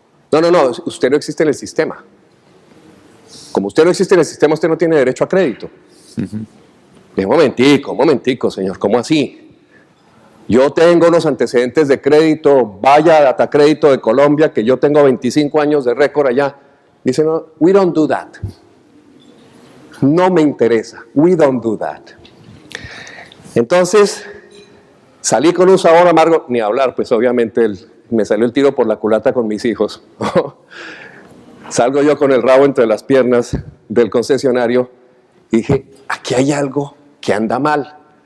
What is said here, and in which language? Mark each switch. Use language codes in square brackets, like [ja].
[es] No, usted no existe en el sistema. Como usted no existe en el sistema, usted no tiene derecho a crédito. Un momentico, señor, ¿cómo así? Yo tengo unos antecedentes de crédito, vaya a Datacrédito de Colombia, que yo tengo 25 años de récord allá. Dice, no, [en] we don't do that. [es] No me interesa, [en] we don't do that. [es] Entonces, salí con un sabor amargo, ni hablar, pues obviamente me salió el tiro por la culata con mis hijos. Salgo yo con el rabo entre las piernas del concesionario y dije, aquí hay algo que anda mal.